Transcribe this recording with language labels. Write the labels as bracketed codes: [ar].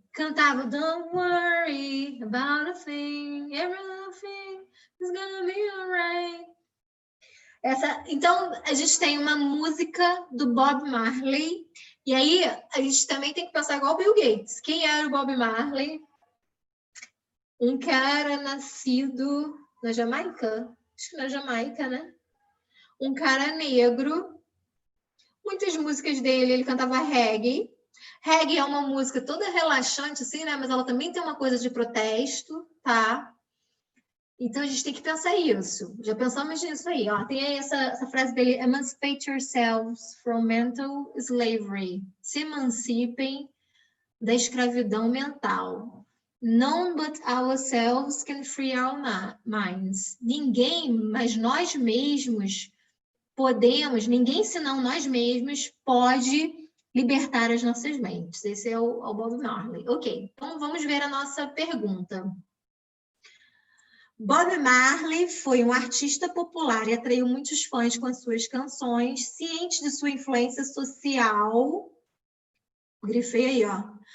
[pt] Cantava [en] Don't worry about a thing, everything is gonna be alright. [pt] Então, a gente tem uma música do Bob Marley, e aí a gente também tem que pensar igual o Bill Gates. Quem era o Bob Marley? Um cara nascido na Jamaica, acho que na Jamaica, né? Um cara negro. Muitas músicas dele, ele cantava reggae. Reggae é uma música toda relaxante, assim, né? Mas ela também tem uma coisa de protesto, tá? Então a gente tem que pensar isso. Já pensamos nisso aí, ó. Tem aí essa frase dele: [en] Emancipate yourselves from mental slavery. [pt] Se emancipem da escravidão mental. [en] None but ourselves can free our minds. [pt] Ninguém, mas nós mesmos podemos, ninguém senão nós mesmos pode libertar as nossas mentes. Esse é o Bob Marley. Ok, então vamos ver a nossa pergunta. Bob Marley foi um artista popular e atraiu muitos fãs com as suas canções, ciente de sua influência social. Grifei aí, ó.